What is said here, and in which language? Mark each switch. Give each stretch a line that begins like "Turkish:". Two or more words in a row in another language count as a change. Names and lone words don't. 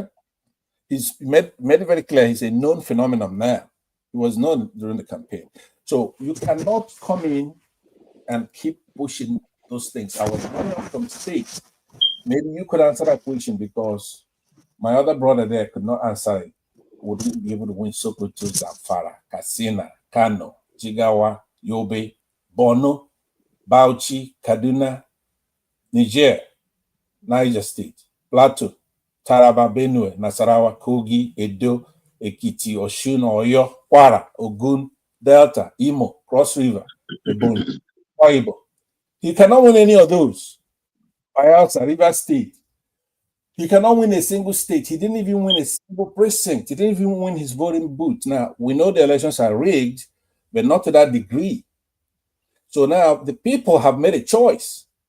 English: He's made it very clear he's a known phenomenon now. He was known during the campaign. So you cannot come in and keep pushing those things. I was running up from state. Maybe you could answer that question, because my other brother there could not answer it. Wouldn't be able to win Sokoto, Zamfara, Katsina, Kano, Jigawa, Yobe, Borno, Bauchi, Kaduna, Niger, Niger State, Plateau, Taraba, Benue, Nasarawa, Kogi, Edo, Ekiti, Osun, Oyo, Kwara, Ogun, Delta, Imo, Cross River, Ebonyi, Oibo. He cannot win any of those. Bayelsa, River State. He cannot win a single state. He didn't even win a single precinct. He didn't even win his voting booth. Now, we know the elections are rigged, but not to that degree. So now the people have made a choice.